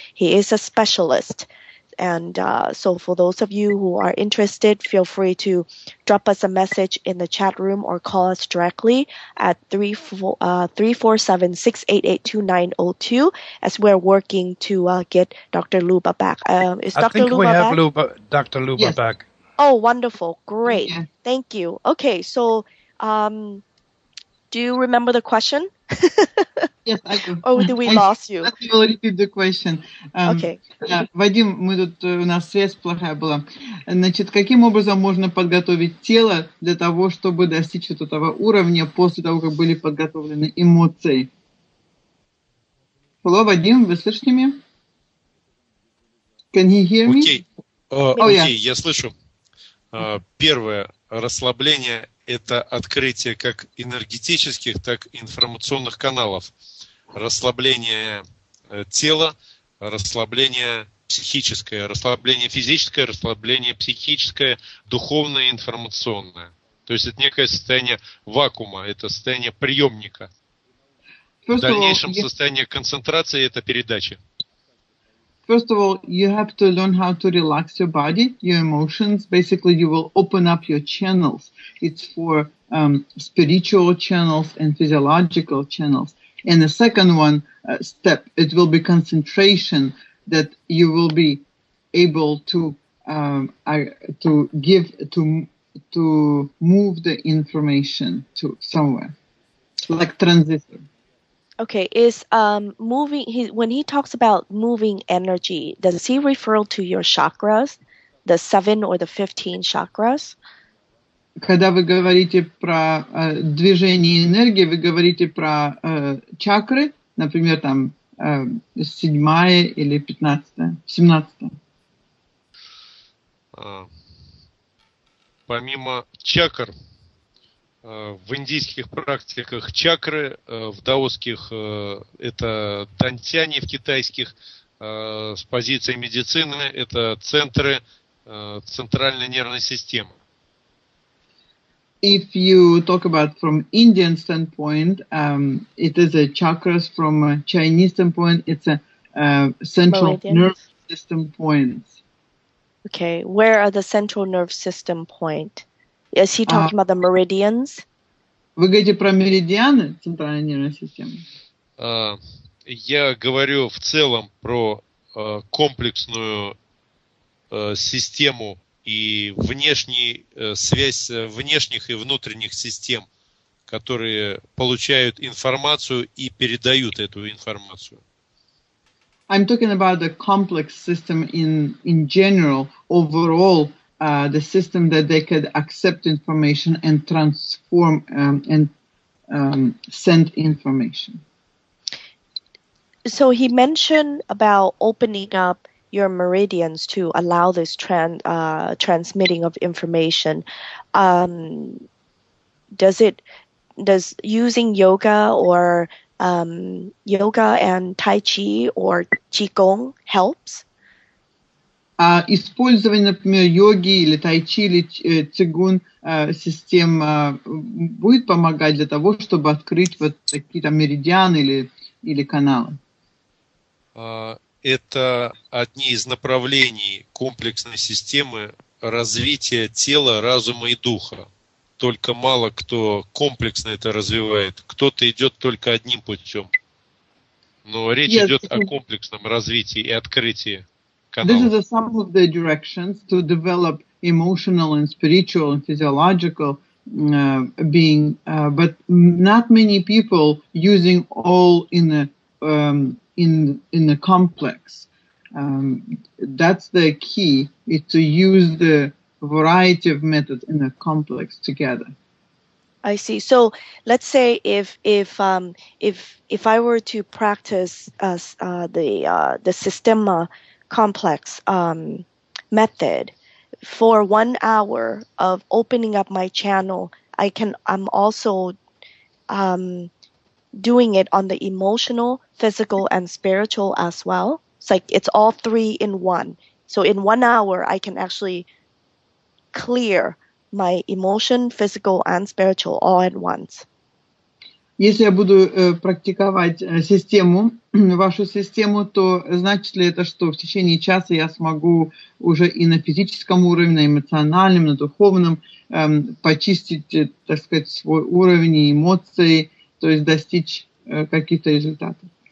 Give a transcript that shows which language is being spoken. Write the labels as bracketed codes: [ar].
[en] He is a specialist. And so for those of you who are interested, feel free to drop us a message in the chat room or call us directly at 347-688-2902 as we're working to get Dr. Luba back. Is Dr. Luba back? I think we have Dr. Luba back. Oh, wonderful. Great. Yeah. Thank you. Okay, so do you remember the question? Yes, I do. Or did we lost you? I will repeat the question. Okay. [ru] Вадим, у нас связь плохая была. Значит, каким образом можно подготовить тело для того, чтобы достичь вот этого уровня после того, как были подготовлены эмоции? Hello, Vadim, вы слышите меня? [en] Can he hear me? [ru] Окей, окей, я слышу. Первое, расслабление – это открытие как энергетических, так и информационных каналов. Расслабление тела, расслабление психическое, расслабление физическое, расслабление психическое, духовное, информационное. То есть это некое состояние вакуума, это состояние приемника. В дальнейшем состояние концентрации – это передача. [en] First of all, you have to learn how to relax your body, your emotions. Basically, you will open up your channels. It's for spiritual channels and physiological channels. And the second one step, it will be concentration, that you will be able to move the information to somewhere, like transistor. Okay, is moving, when he talks about moving energy, does he refer to your chakras, the 7 or the 15 chakras? [ru] Когда вы говорите про движение энергии, вы говорите про чакры, например, там 7-я или 15-я, 17-я. Помимо чакр, в индийских практиках чакры, в даосских это дантяни, в китайских с позиции медицины это центры центральной нервной системы. [en] If you talk about from Indian standpoint, it is a chakras. From a Chinese standpoint, it's a central nervous system points. Okay, where are the central nerve system point? Is he talking about the meridians? [ru] Вы говорите про меридианы центральной нервной системы? Я говорю в целом про комплексную систему и связь внешних и внутренних систем, которые получают информацию и передают эту информацию. [en] I'm talking about the complex system in general, overall, the system that they could accept information and transform and send information. So he mentioned about opening up your meridians to allow this transmitting of information. Does using yoga or yoga and Tai Chi or Qigong helps? [ru] Использование, например, йоги или тайчи или цигун систем будет помогать для того, чтобы открыть вот какие-то меридианы или каналы? Это одни из направлений комплексной системы развития тела, разума и духа. Только мало кто комплексно это развивает. Кто-то идет только одним путем. Но речь идет о комплексном развитии и открытии каналов. [en] This is some of the directions to develop emotional and spiritual and physiological being, but not many people using all in a complex. That's the key, is to use the variety of methods in a complex together. I see. So let's say if I were to practice the Systema complex method for 1 hour of opening up my channel, I'm also doing it on the emotional, physical, and spiritual as well. It's like it's all 3 in 1. So in 1 hour, I can actually clear my emotion, physical, and spiritual all at once. [ru] Если я буду практиковать вашу систему, то значит ли это, что в течение часа я смогу уже и на физическом уровне, на эмоциональном, на духовном почистить, так сказать, свой уровень эмоций, то есть достичь каких-то результатов?